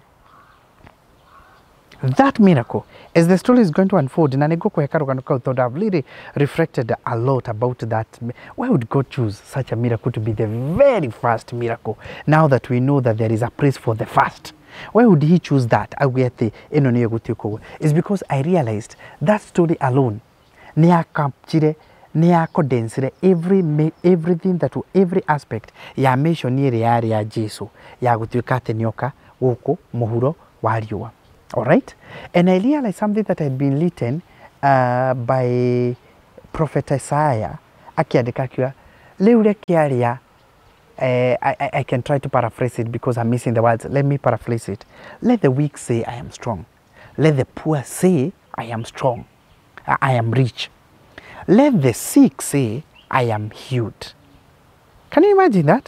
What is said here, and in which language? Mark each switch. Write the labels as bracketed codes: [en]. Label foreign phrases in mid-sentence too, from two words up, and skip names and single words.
[en] That miracle, as the story is going to unfold, and I've really reflected a lot about that. Why would God choose such a miracle to be the very first miracle now that we know that there is a place for the first? Why would he choose that? It's because I realized that story alone captured [ki] ni ya [en] condense everything that every aspect [ki] ya mission iri yari ya Jesu ya gutuika ati nioka guku muhuro wa riua. [en] All right, and I realized something that had been written by Prophet Isaiah [ki] akiandika akiwa riu rekiaria. [en] I can try to paraphrase it because I'm missing the words. Let me paraphrase it. Let the weak say, I am strong. Let the poor say, I am strong. I am rich. Let the sick say, I am healed. Can you imagine that?